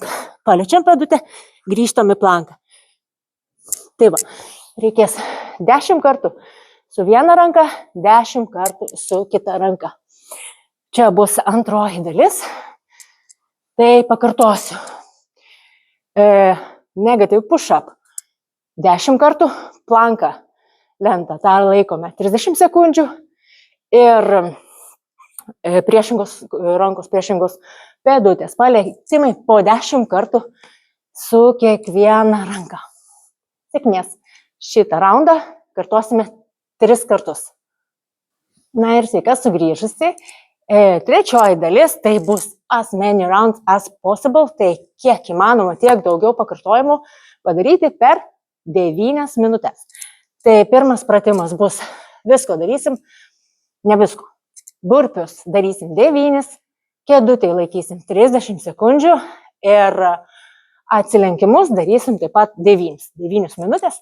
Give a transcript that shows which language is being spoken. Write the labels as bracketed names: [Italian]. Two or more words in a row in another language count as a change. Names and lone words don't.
[Lithuanian] Paliečiam pėdutę, grįžtam į planką. Tai va, reikės 10 kartų su viena ranka, 10 kartų su kita ranka. Čia bus antroji dalis. Tai pakartosiu. [English] Negative push-up. [Lithuanian] 10 kartų, planką, lentą, tą laikome 30 sekundžių ir rankos priešingos pėdutės palietimai po 10 kartų su kiekviena ranka. Sėkmės. Šitą raundą kartuosime 3 kartus. Na ir sveika sugrįžusi. Trečioji dalis tai bus [English] as many rounds as possible, [Lithuanian] tai kiek įmanoma, tiek daugiau pakartojimų padaryti per 9 minutės. Tai pirmas pratimas bus, visko darysim, ne visko. Burpius darysim 9, kėdutėj laikysim 30 sekundžių ir atsilenkimus darysim taip pat 9 minutės.